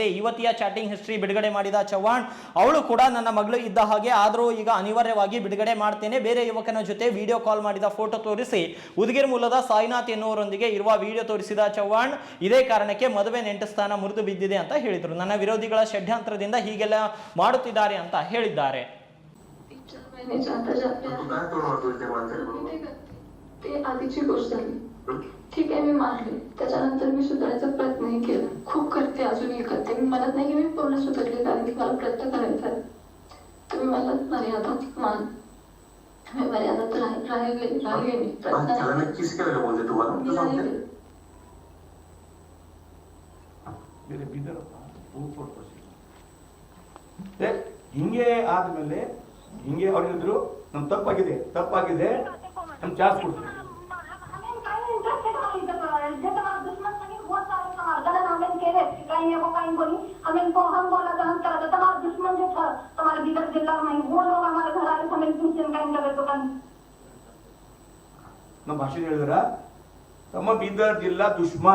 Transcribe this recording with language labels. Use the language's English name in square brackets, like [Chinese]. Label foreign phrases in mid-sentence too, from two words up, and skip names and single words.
[Kannada] ಯುವತಿಯ [English] chatting history [Kannada] ಬಿಡುಗಡೆ ಮಾಡಿದ ಚವ್ಹಾಣ್, ಅವಳು ಕೂಡ ನನ್ನ ಮಗಳು ಇದ್ದ ಹಾಗೆ, ಆದರೂ ಈಗ ಅನಿವಾರ್ಯವಾಗಿ ಬಿಡುಗಡೆ ಮಾಡ್ತೇನೆ. ಬೇರೆ ಯುವಕನ ಜೊತೆ [English] video call [Kannada] ಮಾಡಿದ ಫೋಟೋ ತೋರಿಸಿ ಉದಗಿರ್ ಮೂಲದ ಸಾಯಿನಾಥ್ ಎನ್ನುವರೊಂದಿಗೆ ಇರುವ ವಿಡಿಯೋ ತೋರಿಸಿದ ಚವ್ಹಾಣ್, ಇದೇ ಕಾರಣಕ್ಕೆ ಮದುವೆ ನೆಂಟಸ್ಥಾನ ಮುರಿದು ಬಿದ್ದಿದೆ ಅಂತ ಹೇಳಿದರು. ನನ್ನ ವಿರೋಧಿಗಳ ಷಡ್ಯಂತ್ರದಿಂದ ಹೀಗೆಲ್ಲ ಮಾಡುತ್ತಿದ್ದಾರೆ ಅಂತ ಹೇಳಿದ್ದಾರೆ. [Marathi] आधीची गोष्ट झाली. ठीक आहे, मी मारले. त्याच्यानंतर मी सुधारायचा प्रयत्नही केला. खूप करते, अजूनही करते. मी म्हणत नाही की मी पूर्ण सुधारले, कारण की मला प्रयत्न करायचा आहे. तुम्ही मला मर्यादा मान. मी मर्यादात राहिले मी प्रयत्न किस केलं बोलते तुम्हाला [Kannada] ಹಿಂಗೆ ಆದ್ಮೇಲೆ ಹಿಂಗೆ ಅವ್ರಿದ್ರು ನಮ್ ತಪ್ಪಾಗಿದೆ ನಮ್ ಚಾರ್ಜ್ ಕೊಡ್ತೀವಿ. ನಮ್ಮ ಭಾಷೆ ಹೇಳಿದ್ರ ತಮ್ಮ ಬೀದರ್ ಜಿಲ್ಲಾ ದುಶ್ಮನ್.